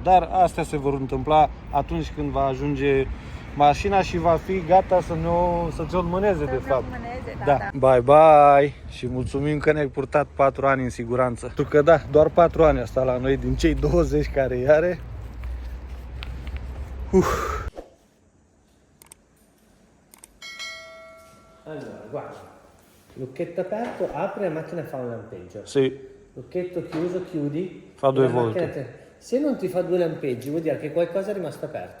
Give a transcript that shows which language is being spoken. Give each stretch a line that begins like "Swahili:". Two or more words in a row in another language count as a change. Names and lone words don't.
Romanian: Dar astea se vor întâmpla atunci când va ajunge mașina și va fi gata să ți-o înmâneze, de fapt. Da. Bye bye și mulțumim că ne-ai purtat 4 ani în siguranță. Pentru că da, doar 4 ani asta la noi din cei 20 care îi are.
Italian: Allora, guarda, lucchetto aperto, apri la macchina fa un lampeggio. Sì, Lucchetto chiuso, chiudi. Fa e due la macchina volte. Se non ti fa 2 lampeggi vuol dire che qualcosa è rimasto aperto,